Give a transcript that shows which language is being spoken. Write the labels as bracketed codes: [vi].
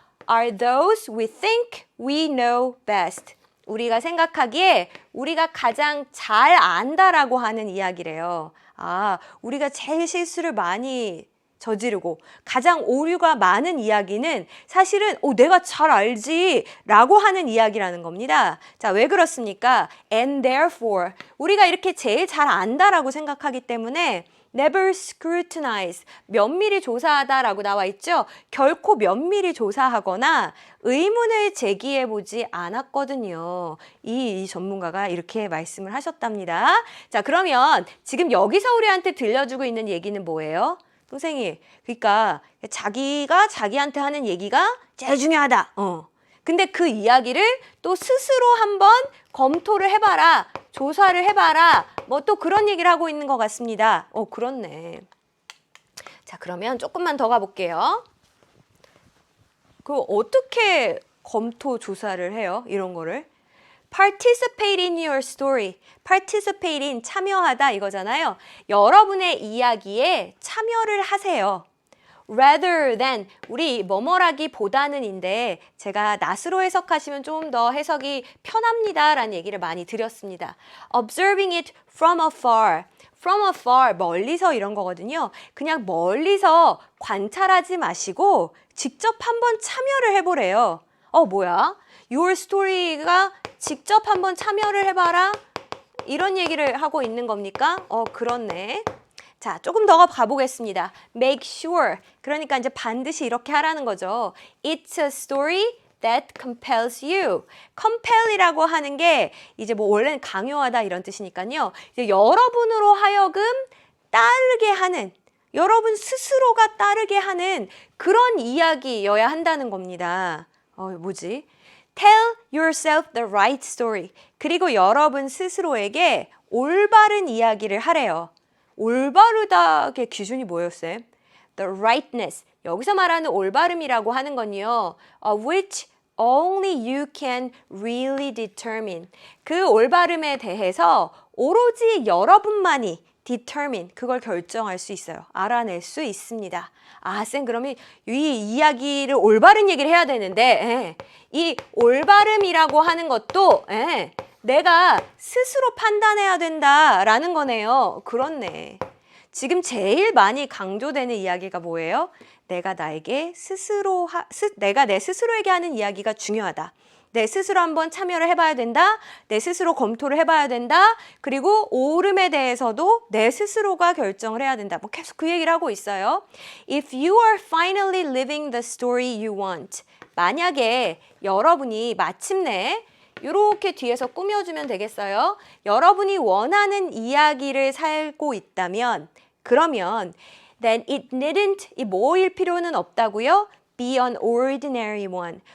[en] Are those we think we know best. [ko] 우리가 생각하기에 우리가 가장 잘 안다라고 하는 이야기래요. 아, 우리가 제일 실수를 많이 저지르고 가장 오류가 많은 이야기는 사실은 내가 잘 알지 라고 하는 이야기라는 겁니다. 자, 왜 그렇습니까? [en] And therefore [ko] 우리가 이렇게 제일 잘 안다라고 생각하기 때문에 [en] never scrutinize, [ko] 면밀히 조사하다라고 나와 있죠. 결코 면밀히 조사하거나 의문을 제기해보지 않았거든요. 이 전문가가 이렇게 말씀을 하셨답니다. 자, 그러면 지금 여기서 우리한테 들려주고 있는 얘기는 뭐예요? 선생님, 그러니까 자기가 자기한테 하는 얘기가 제일 중요하다. 근데 그 이야기를 또 스스로 한번 검토를 해봐라, 조사를 해봐라, 뭐 또 그런 얘기를 하고 있는 것 같습니다. 그렇네. 자, 그러면 조금만 더 가볼게요. 그 어떻게 검토 조사를 해요? 이런 거를. [en] Participate in your story. [ko] Participate in, 참여하다 이거잖아요. 여러분의 이야기에 참여를 하세요. rather than, 우리 뭐뭐라기보다는인데 제가 낫으로 해석하시면 좀 더 해석이 편합니다 라는 얘기를 많이 드렸습니다. [en] Observing it from afar. [ko] From afar, 멀리서 이런 거거든요. 그냥 멀리서 관찰하지 마시고 직접 한번 참여를 해보래요. 뭐야? Your story가 직접 한번 참여를 해봐라? 이런 얘기를 하고 있는 겁니까? 그렇네. 자, 조금 더 가보겠습니다. [en] Make sure. [ko] 그러니까 이제 반드시 이렇게 하라는 거죠. [en] It's a story that compels you. [ko] compel이라고 하는 게 이제 뭐 원래는 강요하다 이런 뜻이니까요. 이제 여러분으로 하여금 따르게 하는, 여러분 스스로가 따르게 하는 그런 이야기여야 한다는 겁니다. 뭐지? [en] Tell yourself the right story. [ko] 그리고 여러분 스스로에게 올바른 이야기를 하래요. 올바르다의 기준이 뭐예요, 쌤? [en] The rightness. [ko] 여기서 말하는 올바름이라고 하는 건요. [en] Which only you can really determine. [ko] 그 올바름에 대해서 오로지 여러분만이 determine, 그걸 결정할 수 있어요. 알아낼 수 있습니다. 아, 쌤, 그러면 이 이야기를 올바른 얘기를 해야 되는데, 이 올바름이라고 하는 것도, 내가 스스로 판단해야 된다라는 거네요. 그렇네. 지금 제일 많이 강조되는 이야기가 뭐예요? 내가 나에게 내가 내 스스로에게 하는 이야기가 중요하다. 내 스스로 한번 참여를 해봐야 된다. 내 스스로 검토를 해봐야 된다. 그리고 옳음에 대해서도 내 스스로가 결정을 해야 된다. 뭐 계속 그 얘기를 하고 있어요. [en] If you are finally living the story you want. [ko] 만약에 여러분이 마침내 이렇게 뒤에서 꾸며주면 되겠어요. 여러분이 원하는 이야기를 살고 있다면 그러면 [en] then it needn't, [ko] 이 뭐일 필요는 없다고요? [en] Be an ordinary one.